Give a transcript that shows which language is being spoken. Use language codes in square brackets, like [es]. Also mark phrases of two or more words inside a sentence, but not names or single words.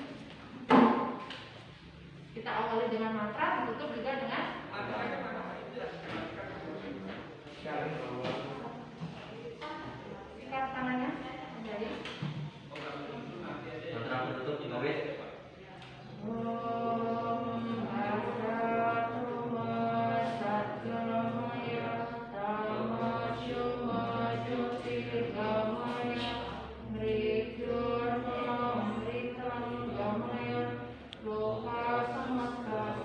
[id] Kita awali dengan mantra, ditutup juga dengan sikat tangannya menjadi Mantra penutup di bawah. [sa] Om Satgamaya Tamasya Jyotirgamaya Mrityurma Mritam Gamaya Loka Samasta